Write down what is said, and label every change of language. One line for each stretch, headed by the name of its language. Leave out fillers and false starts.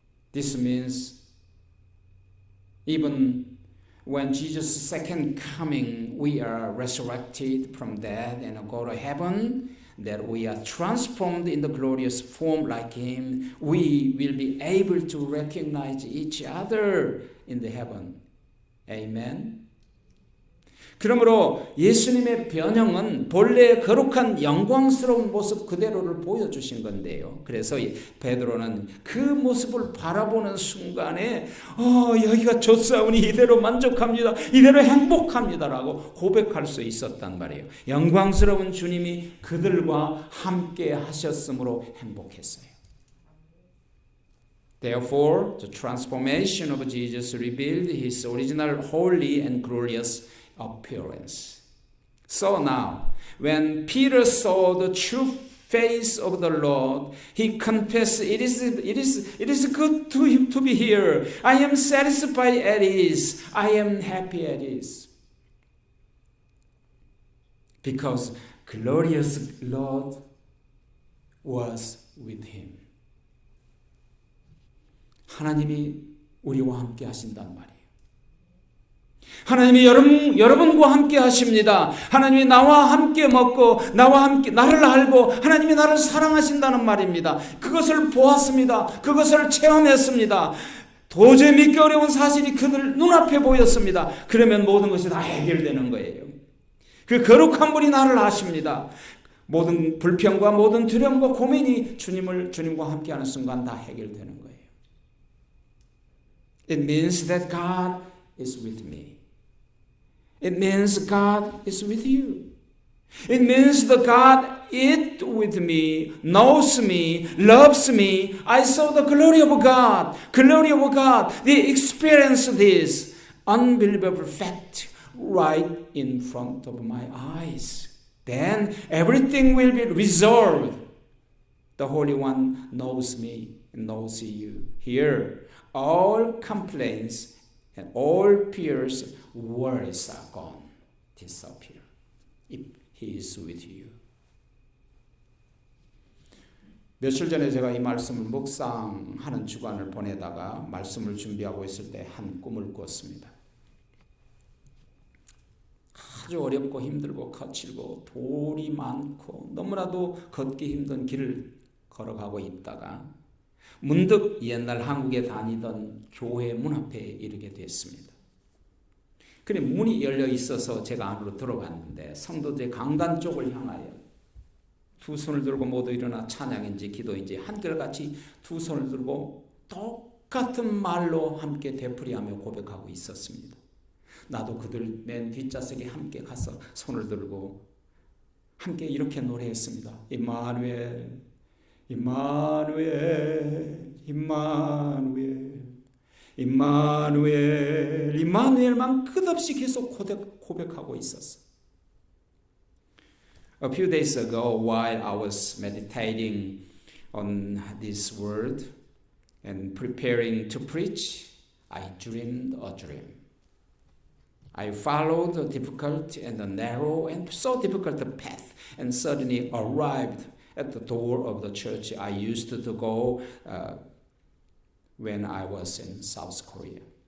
English: This means even when Jesus' second coming, we are resurrected from death and go to heaven, that we are transformed in the glorious form like Him, we will be able to recognize each other in the heaven. Amen.
Korean: 그러므로 예수님의 변형은 본래의 거룩한 영광스러운 모습 그대로를 보여주신 건데요. 그래서 베드로는 그 모습을 바라보는 순간에 여기가 좋사오니 이대로 만족합니다. 이대로 행복합니다라고 고백할 수 있었단 말이에요. 영광스러운 주님이 그들과 함께 하셨으므로 행복했어요.
English: Therefore, the transformation of Jesus revealed His original holy and glorious appearance. So now, when Peter saw the true face of the Lord, he confessed, it is good to him to be here. I am satisfied at ease. I am happy at ease. Because glorious Lord was with him.
Korean: 하나님이 우리와 함께 하신단 말이에요. 하나님이 여러분과 함께 하십니다. 하나님이 나와 함께 먹고 나와 함께 나를 알고 하나님이 나를 사랑하신다는 말입니다. 그것을 보았습니다. 그것을 체험했습니다. 도저히 믿기 어려운 사실이 그들 눈앞에 보였습니다. 그러면 모든 것이 다 해결되는 거예요. 그 거룩한 분이 나를 아십니다. 모든 불평과 모든 두려움과 고민이 주님과 함께하는 순간 다 해결되는 거예요.
English: It means that God is with me. It means God is with you. It means that God is with me, knows me, loves me. I saw the glory of God. Glory of God. They experienced this unbelievable fact right in front of my eyes. Then everything will be resolved. The Holy One knows me and knows you. Here, all complaints and all fears, worries are gone, disappear. If He is with you.
Korean: 며칠 전에 제가 이 말씀을 묵상하는 주간을 보내다가 말씀을 준비하고 있을 때 한 꿈을 꿨습니다. 아주 어렵고 힘들고 거칠고 돌이 많고 너무나도 걷기 힘든 길을 걸어가고 있다가 문득 옛날 한국에 다니던 교회 문 앞에 이르게 됐습니다. 그래 문이 열려 있어서 제가 안으로 들어갔는데 성도들의 강단 쪽을 향하여 두 손을 들고 모두 일어나 찬양인지 기도인지 한결같이 두 손을 들고 똑같은 말로 함께 되풀이하며 고백하고 있었습니다. 나도 그들 맨 뒷좌석에 함께 가서 손을 들고 함께 이렇게 노래했습니다. 임마누엘, 임마누엘, 임마누엘, 임마누엘, 임마누엘만 끝없이 계속 고백하고 있었어.
English: A few days ago, while I was meditating on this word and preparing to preach, I dreamed a dream. I followed a difficult and a narrow and so difficult path and suddenly arrived at the door of the church I used to go when I was in South Korea.